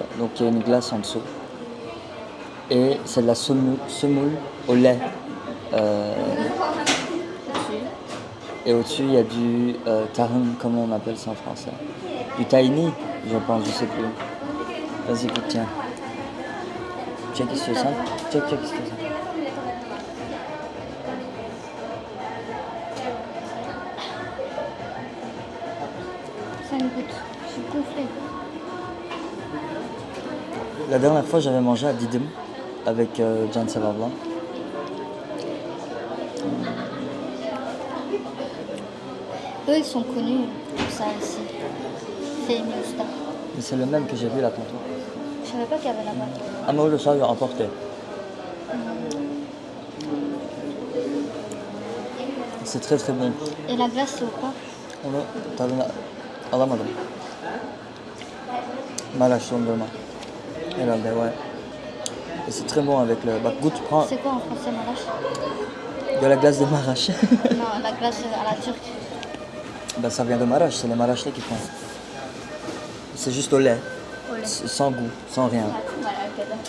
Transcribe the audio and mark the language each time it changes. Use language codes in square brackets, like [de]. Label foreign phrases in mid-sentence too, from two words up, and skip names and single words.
[fr] Donc il y a une glace en dessous. Et c'est de la semoule au lait. Et au-dessus, il y a du tahin, comment on appelle ça en français? Du tahini, je pense, je sais plus. Vas-y, goûte, tiens. [tr] Check istiyorsan. Check istiyorsan. [fr] Ça me goûte. Je suis gonflée. La dernière fois, j'avais mangé à Didim avec Can Sevabla. Eux, ils sont connus pour ça ici. Fehmi Usta. Et c'est le même que j'ai vu là tantôt. Je savais pas qu'il y avait là-bas. Ah, mais le soir, emporté. C'est très très bon. Et la glace, c'est au quoi? [tr] Onu tadına alamadım. Maraş dondurma. Herhalde, [fr] ouais. Et c'est très bon avec le... Bah, goûte, prends C'est quoi en français, Marash? de la glace de Maraş. Non, la glace à la turque. Bah, ça vient de Maraş, c'est les Maraşlis qui font. C'est juste au lait. Au lait. Sans goût, sans rien. Voilà, ok,